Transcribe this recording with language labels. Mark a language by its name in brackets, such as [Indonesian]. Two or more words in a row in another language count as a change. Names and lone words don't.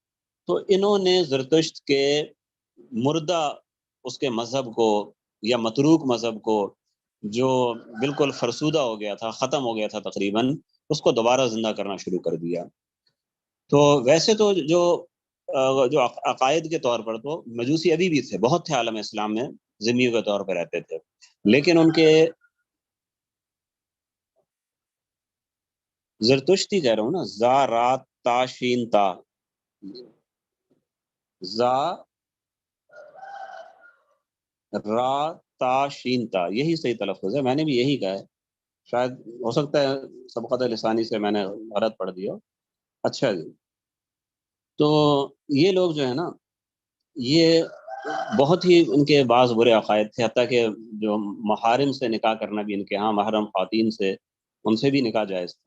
[Urdu] تو انہوں نے زرتشت کے مردہ اس کے مذہب کو، یا متروک مذہب کو، جو بالکل فرسودہ ہو گیا تھا، ختم ہو گیا تھا تقریباً، اس کو دوبارہ زندہ کرنا شروع کر دیا. تو ویسے تو جو جو عقائد کے طور پر تو مجوسی ابھی بھی تھے، بہت تھے عالم اسلام میں، ذمیوں کے طور پر رہتے تھے، لیکن ان کے زرتشتی کہہ رہا ہوں نا، زا را تا شین تا، زا را تا شین تا، یہی صحیح تلفظ ہے، میں نے بھی یہی کہا ہے، شاید ہو سکتا ہے سبقت لسانی سے میں نے غلط پڑھ دیا ہو۔ اچھا جی، تو یہ لوگ جو ہے نا، یہ بہت ہی ان کے بعض برے عقائد تھے، حتیٰ کہ جو محارم سے نکاح کرنا بھی ان کے ہاں، محرم خواتین سے، ان سے بھی نکاح جائز تھا۔